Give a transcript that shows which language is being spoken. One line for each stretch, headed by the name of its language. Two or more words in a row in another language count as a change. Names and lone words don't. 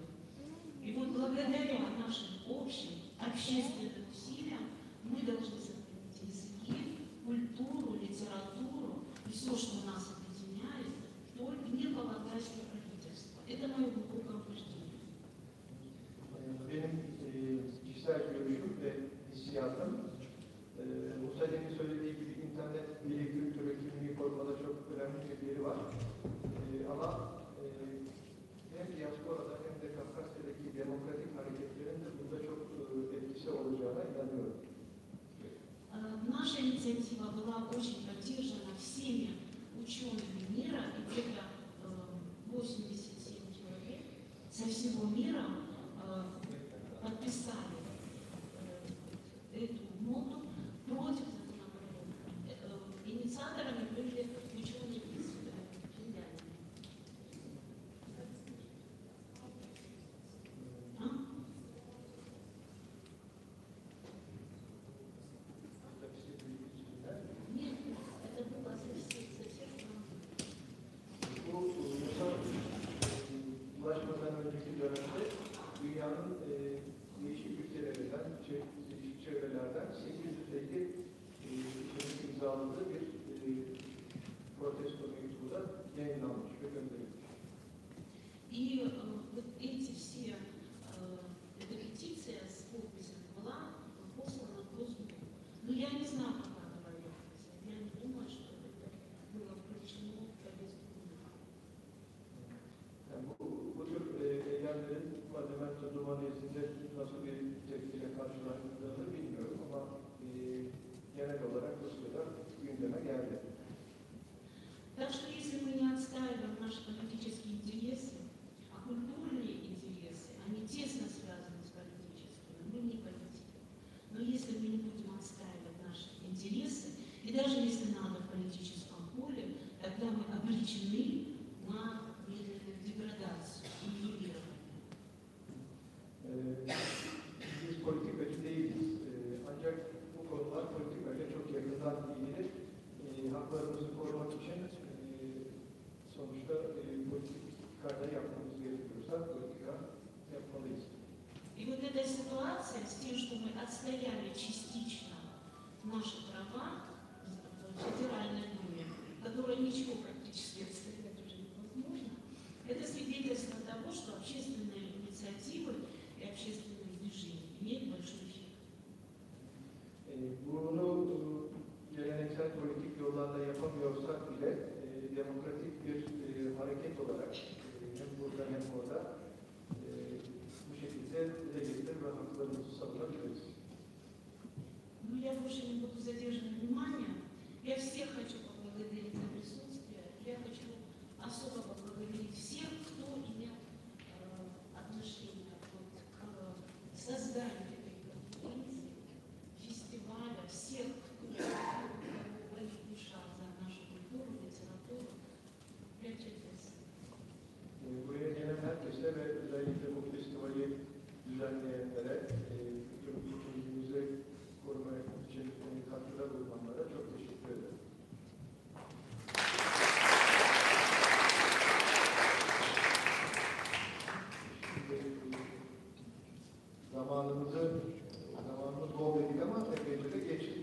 Russian: И вот благодаря нашим общим общественным усилиям мы должны сохранить языки, культуру, литературу и все, что нас объединяет, только не полагаясь на правительство. Это мое глубокое убеждение.
Turkish: Benim kişisel görüşüm ve hissiyatım, Musa'nın söylediği gibi internet bilgi kültürü kimliği korumada çok önemli bir yeri var. Ama hem diasporada hem de Kafkasya'daki demokratik hareketlerin de burada çok etkisi olacağına inanıyorum.
Russian: Наша инициатива была очень поддержана всеми учеными мира, и где-то 87 человек со всего мира подписали эту ноту против законопроекта. Инициаторами были ученые из Финляндии. Нет, это было совсем.
Turkish: Bu Musa ulaşmadan önceki dönemde dünyanın değişik ülkelerinden, değişik çevrelerden 850 kişinin imzaladığı bir protesto mektubu da yayınlanmış ve gönderilmiş.
Russian: И вот эти все, эта петиция с подписями была послана в Госдуму. Но я не знаю, как она проехала. Я не думаю, что это было включено в повестку дня.
Turkish: Yani bu tür eylemlerin parlamento duman nezdinde nasıl bir tepkiyle karşılandığını bilmiyorum ama genel olarak Rusya'da gündeme geldi.
Russian: Так что если мы не отстаиваем наши политические интересы, а культурные интересы, они тесно связаны с политическими, мы не политики. Но если мы не будем отстаивать наши интересы, и даже если надо в политическом поле, тогда мы обречены на медленную деградацию и нивелирование.
Turkish: Biz politikacı değiliz. Ancak bu konular politikayla çok yakından ilgili. Haklarımızı korumak için sonuçta politikada yapmamız gerekiyorsa politika yapmalıyız.
Russian: И вот эта ситуация с тем, что мы отстояли частично наши права в Федеральной Думе, которая ничего практически отстоять уже невозможно, это свидетельство того, что общественные инициативы и общественные движения имеют большой эффект.
Turkish: Bunu geleneksel politik yollarla yapamıyorsak bile demokratik bir hareket olarak hem burada hem orada bu şekilde dile getirir ve haklarımızı savunabiliriz.
Russian: Ну, я больше не буду задерживать внимание. Я всех хочу поблагодарить за присутствие. Я хочу особо поблагодарить всех, кто имел отношение к созданию этой конференции, фестиваля, всех, кто болит душа за нашу культуру, литературу.
Turkish: Gerçekten. Buraya gelen herkese ve özellikle bu festivali düzenleyenlere, kültürümüzü korumaya için katkıda bulunanlara çok teşekkür ederim. Zamanımız bol dedik ama epeyce de geçtik.